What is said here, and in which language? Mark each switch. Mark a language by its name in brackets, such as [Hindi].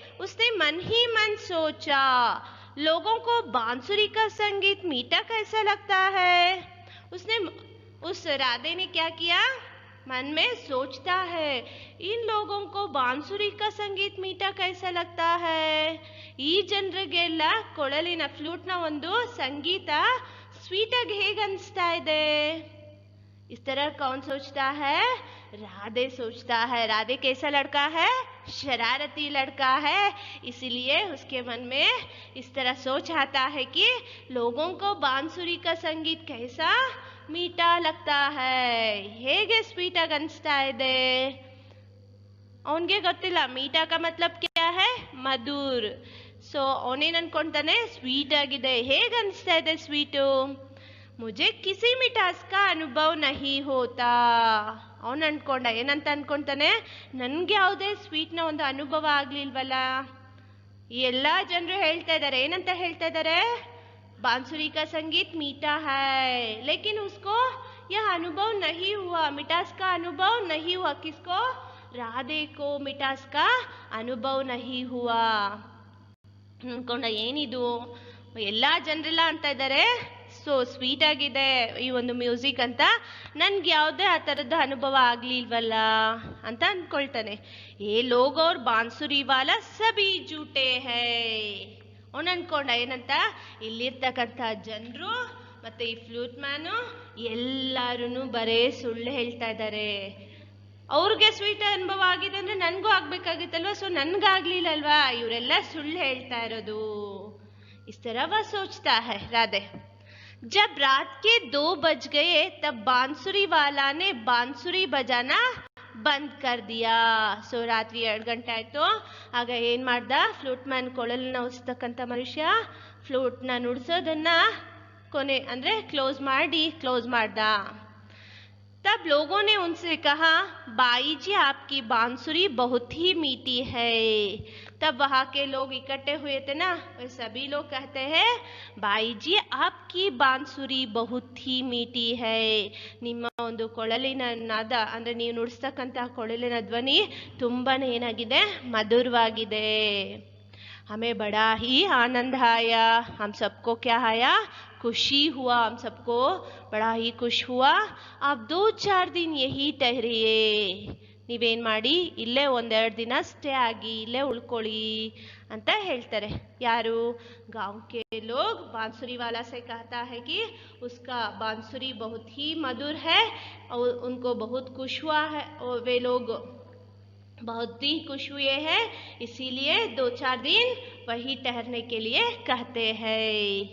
[Hindi] उसने मन ही मन सोचा, लोगों को बांसुरी का संगीत मीठा कैसा लगता है. उसने, उस राधे ने क्या किया? मन में सोचता है, इन लोगों को बांसुरी का संगीत मीठा कैसा लगता है. [Kannada] ಈ ಜನರಿಗೆಲ್ಲ ಕೊಳಲಿನ ಫ್ಲೂಟ್ನ ಒಂದು ಸಂಗೀತ ಸ್ವೀಟ್ ಆಗಿ ಹೇಗೆ ಅನಿಸ್ತಾ ಇದೆ. [Hindi] इस तरह कौन सोचता है? राधे सोचता है. राधे कैसा लड़का है? शरारती लड़का है. इसलिए उसके मन में इस तरह सोच आता है कि लोगों को बांसुरी का संगीत कैसा मीठा लगता है, [Kannada] ಹೇಗೆ ಸ್ವೀಟ್ ಆಗಿ ಅನಿಸ್ತಾ ಇದೆ. ಅವನಿಗೆ ಗೊತ್ತಿಲ್ಲ [Hindi] ಮೀಠಾ का मतलब क्या है? ಮಧುರ್. [Kannada] ಸೊ ಅವನೇನು ಅನ್ಕೊಂತಾನೆ, ಸ್ವೀಟ್ ಆಗಿದೆ, ಹೇಗೆ ಅನಿಸ್ತಾ ಇದೆ ಸ್ವೀಟು. [Hindi] मुझे किसी मिठास का अनुभव नहीं होता. [Kannada] ಅವನು ಅನ್ಕೊಂಡ, ಏನಂತ ಅನ್ಕೊಂತಾನೆ, ನನ್ಗೆ ಯಾವುದೇ ಸ್ವೀಟ್ನ ಒಂದು ಅನುಭವ ಆಗ್ಲಿಲ್ವಲ್ಲ. ಈ ಎಲ್ಲಾ ಜನರು ಹೇಳ್ತಾ ಇದ್ದಾರೆ, [Hindi] ಏನಂತ ಹೇಳ್ತಾ ಇದ್ದಾರೆ, बांसुरी का संगीत मीठा है, लेकिन उसको यह अनुभव नहीं हुआ, मिठास का अनुभव नहीं हुआ. किसको? राधे को मिठास का अनुभव नहीं हुआ. [Kannada] ಅನ್ಕೊಂಡ, ಏನಿದು ಎಲ್ಲಾ ಜನರೆಲ್ಲ ಅಂತ ಇದ್ದಾರೆ, ಸೊ ಸ್ವೀಟ್ ಆಗಿದೆ ಈ ಒಂದು ಮ್ಯೂಸಿಕ್ ಅಂತ, ನನ್ಗೆ ಯಾವುದೇ ಆ ಥರದ ಅನುಭವ ಆಗ್ಲಿಲ್ವಲ್ಲ ಅಂತ ಅನ್ಕೊಳ್ತಾನೆ. [Hindi] ಏ ಲೋಗ್ ಅವ್ರ ಬಾನ್ಸುರಿ ವಾಲ ಸಬಿ ಜೂಟೆ ಹೈ. [Kannada] ಅವನು ಅನ್ಕೊಂಡ ಏನಂತ, ಇಲ್ಲಿರ್ತಕ್ಕಂಥ ಜನರು ಮತ್ತೆ ಈ ಫ್ಲೂಟ್ ಮ್ಯಾನು ಎಲ್ಲಾರು ಬರೇ ಸುಳ್ಳು ಹೇಳ್ತಾ ಇದ್ದಾರೆ. ಅವ್ರಿಗೆ ಸ್ವೀಟ್ ಅನುಭವ ಆಗಿದೆ ಅಂದ್ರೆ ನನ್ಗೂ ಆಗ್ಬೇಕಾಗಿತ್ತಲ್ವಾ, ಸೊ ನನ್ಗಾಗ್ಲಿಲ್ಲಲ್ವಾ, ಇವರೆಲ್ಲ ಸುಳ್ಳು ಹೇಳ್ತಾ ಇರೋದು. [Hindi] इस तरह वह सोचता है राधे. जब रात के 2 बज गए तब बांसुरी वाला ने बांसुरी बजाना ಬಂದ್ ಕರ್ ದಿಯಾ. [Kannada] ಸೊ ರಾತ್ರಿ 2 ಗಂಟೆ ಆಯ್ತು. ಆಗ ಏನ್ ಮಾಡ್ದ, ಫ್ಲೂಟ್ ಮ್ಯಾನ್, ಕೊಳಲನ್ನ ಉಸ್ತಕ್ಕಂಥ ಮನುಷ್ಯ, ಫ್ಲೂಟ್ನ ನುಡ್ಸೋದನ್ನ ಕೊನೆ ಅಂದ್ರೆ ಕ್ಲೋಸ್ ಮಾಡ್ದ. [Hindi] तब लोगों ने उनसे कहा, बाई जी आपकी बांसुरी बहुत ही मीठी है. तब वहाँ के लोग इकट्ठे हुए थे ना, वे सभी लोग कहते हैं, बाई जी आपकी बांसुरी बहुत ही मीठी है. [Kannada] ನಿಮ್ಮ ಒಂದು ಕೊಳಲಿನ ನಾದ ಅಂದ್ರೆ ನೀವು ನುಡಿಸ್ತಕ್ಕಂಥ ಕೊಳಲಿನ ಧ್ವನಿ ತುಂಬಾನೇ ಏನಾಗಿದೆ, ಮಧುರವಾಗಿದೆ. [Hindi] हमें बड़ा ही आनंद आया, हम सबको क्या आया, खुशी हुआ, हम सबको बड़ा ही खुश हुआ. आप 2-4 दिन यही ठहरिए. [Kannada] ನೀವೇನ್ ಮಾಡಿ ಇಲ್ಲೇ 1-2 ದಿನ ಸ್ಟೇ ಆಗಿ ಇಲ್ಲೇ ಉಳ್ಕೊಳ್ಳಿ ಅಂತ ಹೇಳ್ತಾರೆ. [Hindi] ಯಾರು, गांव के लोग बांसुरी वाला से कहता है कि उसका बांसुरी बहुत ही मधुर है और उनको बहुत खुश हुआ है और वे लोग बहुत ही खुश हुए हैं, इसीलिए 2-4 दिन वही ठहरने के लिए कहते हैं.